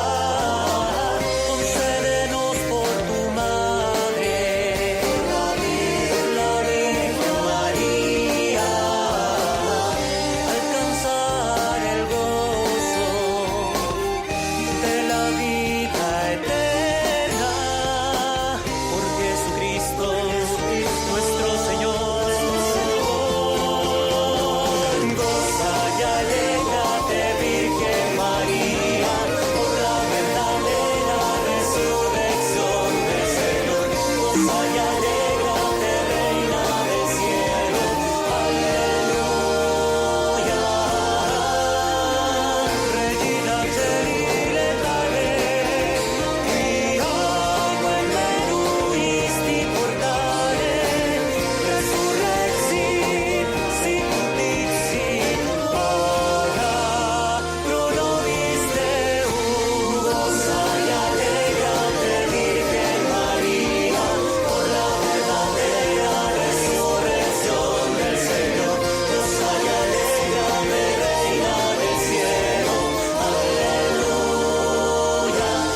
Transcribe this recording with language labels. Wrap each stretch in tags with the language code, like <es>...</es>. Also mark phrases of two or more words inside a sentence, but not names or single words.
<es>Concédenos por tu Madre, la Virgen María, alcanzar el gozo de la vida eterna, por Jesucristo nuestro Señor. Goza y alégrate, Virgen María, por la verdadera resurrección del Señor. Goza y alégrate, Reina del cielo. Aleluya.</es> <la>Regina Celile Tale, Criano in meruisti portare, resurrexi, sic ora pro nobis Deum.</la> <es>Goza y alégrate, Virgen María, por la verdadera resurrección del Señor. Goza y alégrate, Reina del cielo. Aleluya.</es>